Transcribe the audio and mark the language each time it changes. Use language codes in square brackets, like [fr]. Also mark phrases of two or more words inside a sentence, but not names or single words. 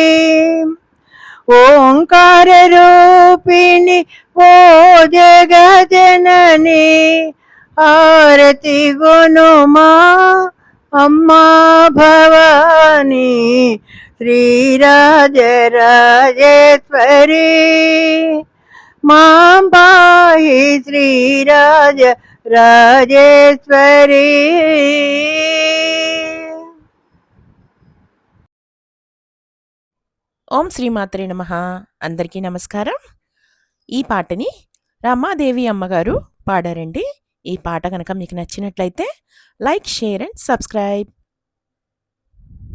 [sa] ओंकार रूपिणी ओ जगज्जननी आरति गुणुमा अम्मा भवानी श्रीराजराजेश्वरी मां पाहि श्रीराजराजेश्वरी। ఓం శ్రీమాత్రే నమః. [te] అందరికీ నమస్కారం. ఈ పాటని రమాదేవి అమ్మగారు పాడారండి. ఈ పాట కనుక మీకు నచ్చినట్లయితే [en] like, share and subscribe.